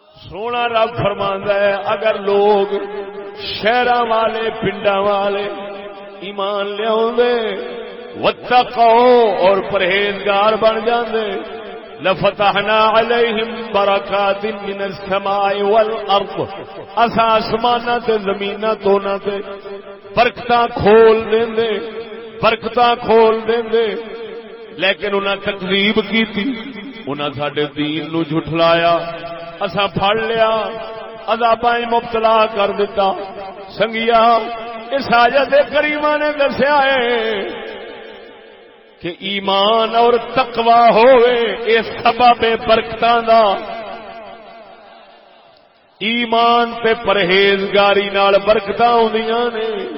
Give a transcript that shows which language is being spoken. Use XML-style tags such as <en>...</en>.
<pa>سونا رب فرماندا ہے اگر لوگ شہراں والے پنڈاں والے ایمان لیاوندے واتقوا اور پرہیزگار بن جاندے</pa> <ar>لفتحنا علیہم برکات من السماء والارض</ar> <pa>اسا آسماناں تے زمیناں دوناں تے برکتاں کھول دیندے لیکن انہاں تکذیب کیتی انہاں ساڈے دین نو جھٹلایا اسا پھڑ لیا عذاباں مبتلا کر دیتا. سنگیا اس آیت کریمہ نے دسیا ہے کہ ایمان اور تقوی ہوئے یہ سبب برکتاں دا. ایمان تے پرہیزگاری نال برکتاں ہوندیاں نے.</pa>